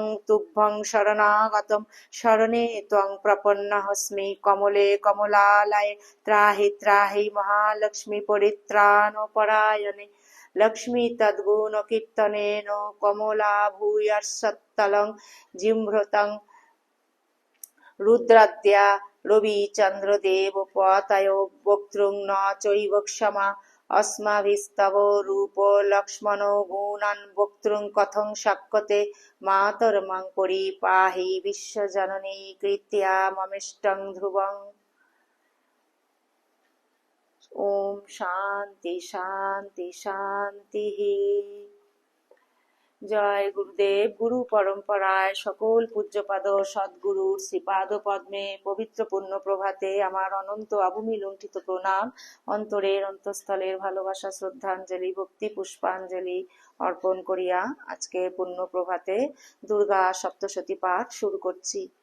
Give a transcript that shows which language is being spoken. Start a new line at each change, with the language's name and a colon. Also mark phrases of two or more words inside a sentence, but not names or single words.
Sanskrit: তুভ্যং শরণাগতম শরণে ত্বং প্রপন্নহস্মি কমলে কমলালয়ে ত্রাহি ত্রাহি মহালক্ষ্মী পরিত্রাণপরায়ণে লক্ষ্মী তদ্গুণ কীর্তনেন কমলা ভূয়ঃসত্তলং জিম্ভৃতং রুদ্রাদ্যা রবি চন্দ্র দেব পতয় বক্তৃং ন চৈব ক্ষমা अस्माभिस्तव रूप लक्ष्मण गुणान् वक्तृं कथं शक्यते मातर्मं परिपाहि विश्वजननी कृत्या ममिष्टं ध्रुवम्। ओम शांति शांति शांति।
Bangla: জয় গুরুদেব। গুরু পরম্পরায় সকল পূজ্যপাদ সদ্গুরুর শ্রীপাদ পদ্মে পবিত্র পুণ্য প্রভাতে আমার অনন্ত অভূমি লুণ্ঠিত প্রণাম, অন্তরের অন্তঃস্থলের ভালোবাসা, শ্রদ্ধাঞ্জলি, ভক্তি পুষ্পাঞ্জলি অর্পণ করিয়া আজকে পুণ্য প্রভাতে দুর্গা সপ্তশতী পাঠ শুরু করছি।